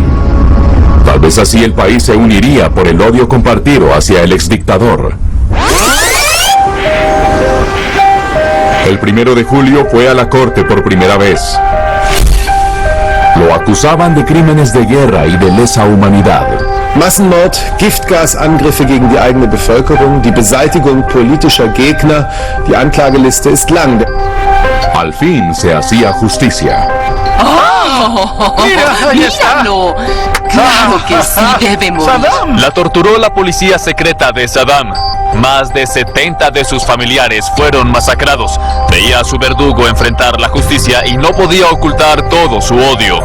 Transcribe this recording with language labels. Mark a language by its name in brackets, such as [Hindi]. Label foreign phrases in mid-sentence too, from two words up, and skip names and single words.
[Spanish] Tal vez así el país se uniría por el odio compartido hacia el exdictador. El 1 de julio fue a la corte por primera vez. Lo acusaban de crímenes de guerra y de lesa humanidad. [German] Massenmord, Giftgasangriffe gegen die eigene Bevölkerung, die Beseitigung politischer Gegner. Die Anklageliste ist lang. [Spanish] Al fin se hacía justicia. ¡Oh! ¡Míralo! ¡Claro que sí debe morir! La torturó la policía secreta de Saddam. Más de 70 de sus familiares fueron masacrados. Veía a su verdugo enfrentar la justicia y no podía ocultar todo su odio.